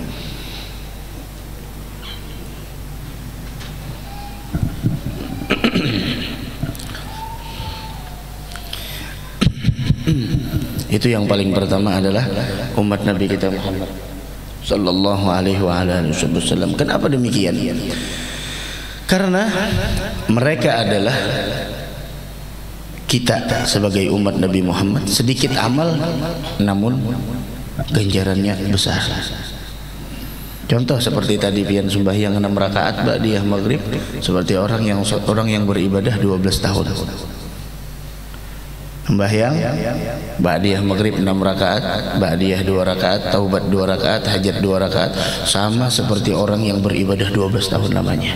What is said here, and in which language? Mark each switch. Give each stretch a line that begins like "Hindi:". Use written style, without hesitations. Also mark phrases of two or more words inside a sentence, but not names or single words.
Indonesian: Itu yang paling pertama adalah umat Nabi kita Muhammad
Arabic: صلى الله عليه وسلم.
Indonesian: Kenapa demikian? Karena mereka adalah kita sebagai umat Nabi Muhammad sedikit amal namun ganjarannya besar. Contoh seperti tadi pian sembahyang 6 rakaat ba'diyah maghrib, seperti orang yang beribadah 12 tahun. Sembahyang ba'diyah maghrib 6 rakaat, ba'diyah 2 rakaat, taubat 2 rakaat, hajat 2 rakaat, sama seperti orang yang beribadah 12 tahun lamanya.